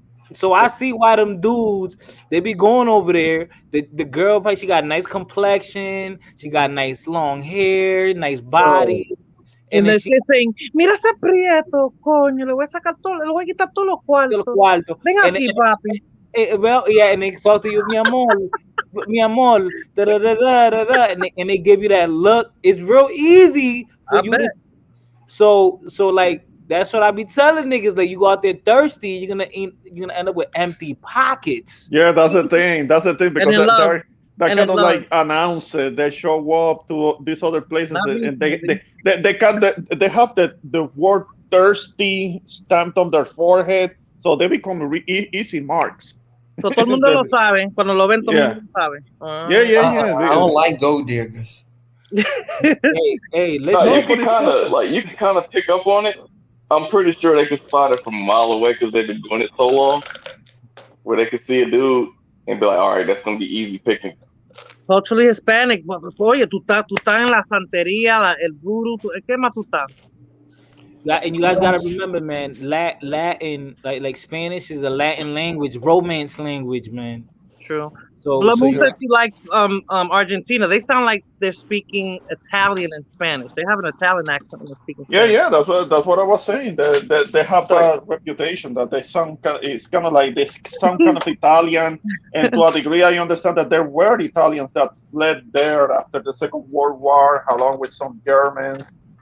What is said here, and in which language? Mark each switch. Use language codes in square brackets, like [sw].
[en] So I see why them dudes, they be going over there. The girl, she got nice complexion, she got nice long hair, nice body. [es] And then she's saying, "Mira ese prieto, coño, le voy a quitar todos los cuartos. Ven aquí, papi." [en] Well, yeah, and they talk to you, [es] mi amor, [en] da da da da da da, and they give you that look. It's real easy for you to. So like. That's what I be telling niggas. Like you go out there thirsty, you're gonna end up with empty pockets. Yeah, that's the thing. Because they're kind of like announce it. They show up to these other places and they have the word thirsty stamped on their forehead, so they become easy marks. [es] So todo el mundo lo sabe. Cuando lo ven, todo el mundo lo sabe. [en] Yeah. I don't like gold diggers. Hey, listen. You can kind of pick up on it. I'm pretty sure they could spot it from a mile away because they've been doing it so long, where they could see a dude and be like, "All right, that's gonna be easy picking." Culturally Hispanic, but [es] oye, tú estás en la santería, el voodoo, ¿qué más tú estás? [en] And you guys gotta remember, man, Latin, like Spanish is a Latin language, romance language, man. True. So Blood Moon you're said she likes Argentina. They sound like they're speaking Italian and Spanish. They have an Italian accent when they're speaking Yeah, Spanish. yeah, that's what I was saying. They have that reputation that they sound it's kind of like they sound kind of Italian, and to a degree, I understand that there were Italians that fled there after the Second World War, along with some Germans.